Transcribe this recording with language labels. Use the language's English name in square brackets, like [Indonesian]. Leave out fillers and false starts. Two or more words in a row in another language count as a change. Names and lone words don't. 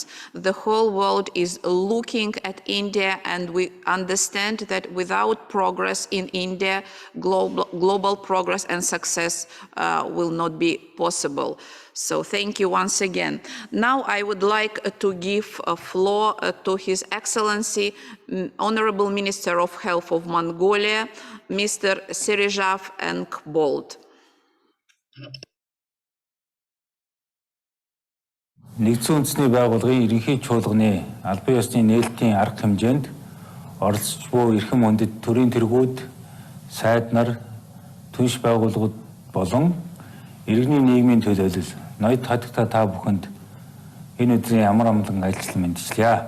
[English] The whole world is looking at India, and we understand that without progress in India, global progress and success will not be possible. So thank you once again. Now I would like to give a floor to His Excellency, Honorable Minister of Health of Mongolia, Mr. Serijav Enkbold. [Mongolian] Нэгдсэн үндэсний байгууллагын ерөнхий чуулганы албан ёсны нээлтийн арга хэмжээнд оролцож буй эрхэм хүндэт төрийн тэргүүд, сайд нар, түнш байгууллагууд болон иргэний нийгмийн төлөөлөл, ноёд хатагта та бүхэнд энэ өдрийн амар амгалан ажилтнаа мэдчилье.